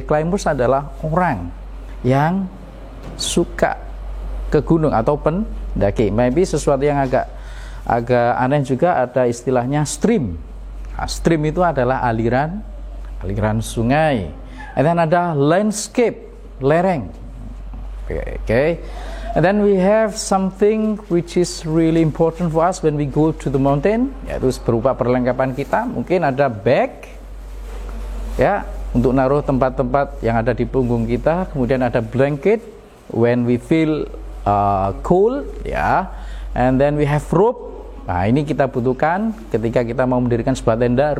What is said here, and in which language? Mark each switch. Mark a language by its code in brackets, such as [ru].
[id] Climbers adalah orang yang suka ke gunung atau pendaki. Maybe sesuatu yang agak aneh juga, ada istilahnya stream. Nah, stream itu adalah aliran sungai. [en] And then ada landscape, lereng. Okay. And then we have something which is really important for us when we go to the mountain, [id] yaitu berupa perlengkapan kita. Mungkin ada bag, ya, untuk naruh tempat-tempat yang ada di punggung kita. Kemudian ada blanket [en] when we feel cold, [id] ya. [en] And then we have rope. [id] Nah, ini kita butuhkan ketika kita mau mendirikan sebuah tenda.